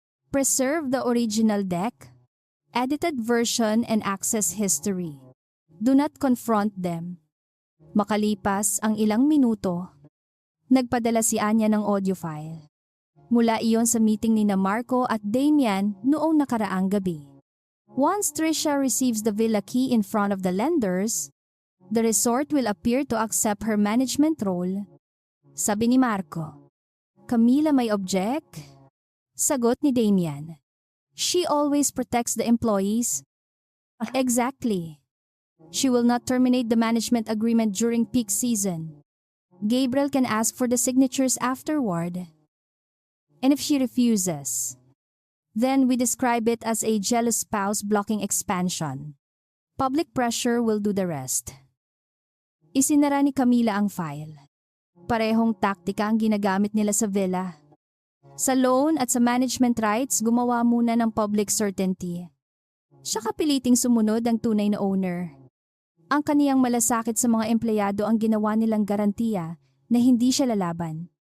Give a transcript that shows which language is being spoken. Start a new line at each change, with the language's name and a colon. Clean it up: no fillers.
English: "Preserve the original deck, edited version and access history. Do not confront them."
Filipino: Makalipas ang ilang minuto, nagpadala si Anya ng audio file. Mula iyon sa meeting ni Marco at Damian noong nakaraang gabi.
English: Once Trisha receives the villa key in front of the lenders, the resort will appear to accept her management role.
Filipino: Sabi ni Marco.
English: "Camila may object?"
Filipino: Sagot ni Damian.
English: "She always protects the employees." "Exactly. She will not terminate the management agreement during peak season. Gabriel can ask for the signatures afterward. And if she refuses, then we describe it as a jealous spouse blocking expansion. Public pressure will do the rest."
Filipino: Isinara ni Camila ang file. Parehong taktika ang ginagamit nila sa villa. Sa loan at sa management rights, gumawa muna ng public certainty. Siya kapiliting sumunod ang tunay na owner. Ang kaniyang malasakit sa mga empleyado ang ginawa nilang garantiya na hindi siya lalaban.